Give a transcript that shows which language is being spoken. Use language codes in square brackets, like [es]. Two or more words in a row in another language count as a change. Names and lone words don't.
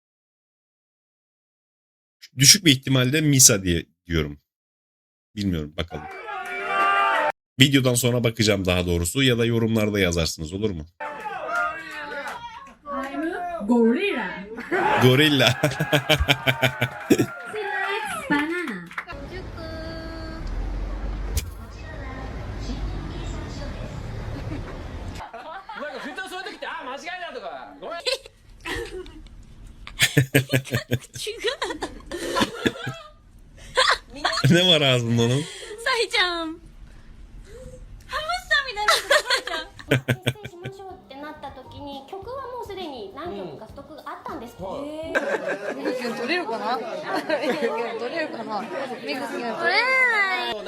[tr] Düşük bir ihtimalle Misa diye diyorum. Bilmiyorum, bakalım. Videodan sonra bakacağım daha doğrusu ya da yorumlarda yazarsınız, olur mu? Gorilla. Gorilla. Banana [ja] なんかふとそういう時ってあ間違いだとかごめん [tr] Ne var ağzında onun? [ja] サイちゃんハムスターみたいなサイちゃん結成しましょうってなった時に曲はもうすでに何曲かストックがあったんですけど、取れるかな？取れるかな？ミクスが取れない